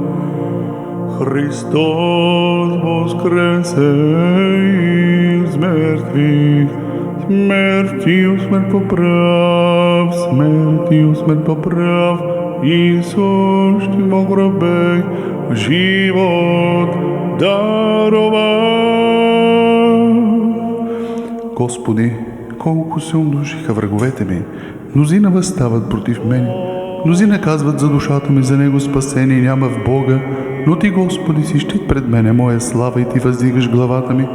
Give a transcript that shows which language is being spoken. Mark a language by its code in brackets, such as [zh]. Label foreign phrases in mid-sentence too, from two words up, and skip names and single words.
[cu] Христос воскресе из мертвых, смертью смерть поправ, смертью смерть поправ, и сущим во гробе живот даровав. [bg] Господи, колко се умножиха враговете ми, мнозина възстават против мен, мнозина казват за душата ми, за него спасение няма в Бога, но Ти, Господи, си щит пред мене, моя слава, и Ти въздигаш главата ми.